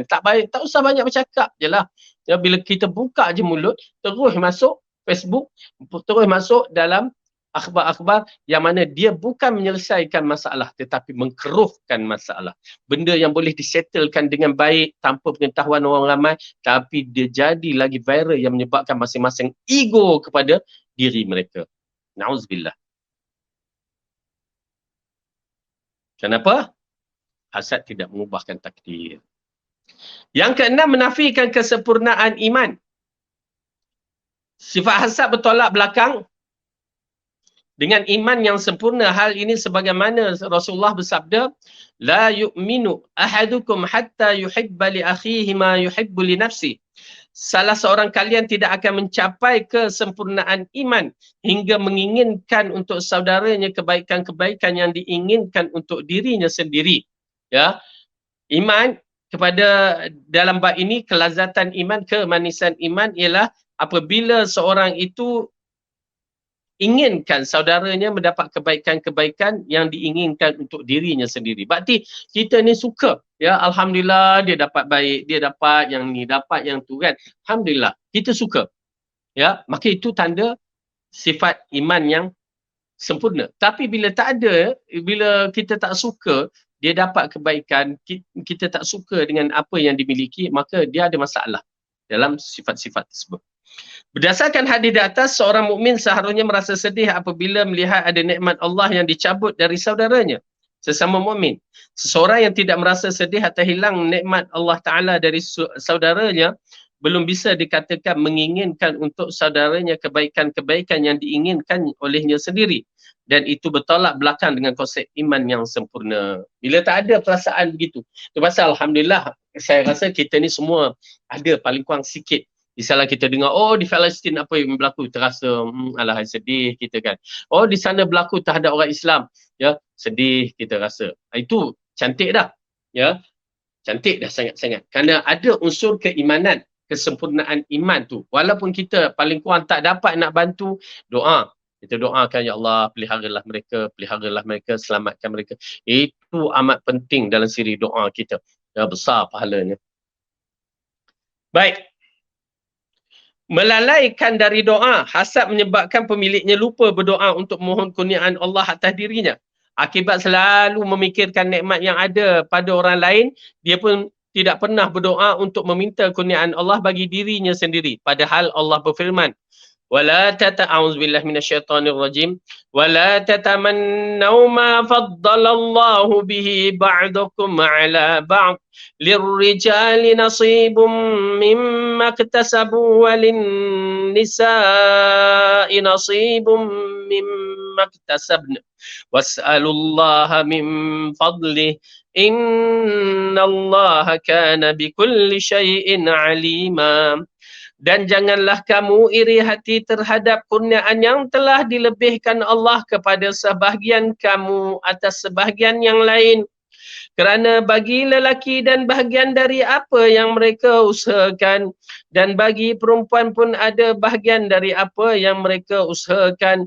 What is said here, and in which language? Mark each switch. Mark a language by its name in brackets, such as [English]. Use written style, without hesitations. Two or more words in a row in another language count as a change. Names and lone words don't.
[Malay] Tak baik, tak usah banyak bercakap je lah. Ya, bila kita buka je mulut, terus masuk Facebook, terus masuk dalam akhbar-akhbar yang mana dia bukan menyelesaikan masalah tetapi mengkeruhkan masalah. Benda yang boleh disettlekan dengan baik tanpa pengetahuan orang ramai, tapi dia jadi lagi viral yang menyebabkan masing-masing ego kepada diri mereka. Na'udzubillah. Kenapa? Hasad tidak mengubahkan takdir. Yang keenam, menafikan kesempurnaan iman. [Indonesian] Sifat hasad bertolak belakang dengan iman yang sempurna. [Malay] Hal ini sebagaimana Rasulullah bersabda, [Arabic] لا يؤمن أحدكم حتى يحب لأخيه ما يحب لنفسي. [Indonesian] Salah seorang kalian tidak akan mencapai kesempurnaan iman hingga menginginkan untuk saudaranya kebaikan-kebaikan yang diinginkan untuk dirinya sendiri. [Malay] Ya. Iman kepada dalam bab ini, kelazatan iman, kemanisan iman ialah apabila seorang itu inginkan saudaranya mendapat kebaikan-kebaikan yang diinginkan untuk dirinya sendiri. Berarti kita ni suka, ya, alhamdulillah dia dapat baik, dia dapat yang ni, dapat yang tu kan. Alhamdulillah, kita suka. Ya, maka itu tanda sifat iman yang sempurna. Tapi bila tak ada, bila kita tak suka dia dapat kebaikan, kita tak suka dengan apa yang dimiliki, maka dia ada masalah dalam sifat-sifat tersebut. [Indonesian] Berdasarkan hadis di atas, seorang mukmin seharusnya merasa sedih apabila melihat ada nikmat Allah yang dicabut dari saudaranya sesama mukmin. Seseorang yang tidak merasa sedih atau hilang nikmat Allah Ta'ala dari saudaranya belum bisa dikatakan menginginkan untuk saudaranya kebaikan-kebaikan yang diinginkan olehnya sendiri. Dan itu bertolak belakang dengan konsep iman yang sempurna. [Malay] Bila tak ada perasaan begitu. Itu pasal alhamdulillah, saya rasa kita ni semua ada paling kurang sikit. Misalnya kita dengar, oh di Palestin apa yang berlaku, terasa alah sedih kita kan. Oh di sana berlaku terhadap orang Islam, ya, sedih kita rasa. Itu cantik dah, ya. Cantik dah sangat-sangat. Kerana ada unsur keimanan, kesempurnaan iman tu. Walaupun kita paling kurang tak dapat nak bantu, doa. Kita doakan, ya Allah, peliharalah mereka, selamatkan mereka. Itu amat penting dalam siri doa kita. Ya, besar pahalanya. Baik. Melalaikan dari doa, hasad menyebabkan pemiliknya lupa berdoa untuk mohon kurniaan Allah atas dirinya. Akibat selalu memikirkan nikmat yang ada pada orang lain, dia pun tidak pernah berdoa untuk meminta kurniaan Allah bagi dirinya sendiri. Padahal Allah berfirman, [Arabic] ولا أعوذ بالله من الشيطان الرجيم ولا تتمنوا ما فضل الله به بعضكم على بعض للرجال نصيب مما اكتسبوا وللنساء نصيب مما اكتسبن واسألوا الله من فضله إن الله كان بكل شيء عليما. [Malay] Dan janganlah kamu iri hati terhadap kurniaan yang telah dilebihkan Allah kepada sebahagian kamu atas sebahagian yang lain. Kerana bagi lelaki dan bahagian dari apa yang mereka usahakan, dan bagi perempuan pun ada bahagian dari apa yang mereka usahakan.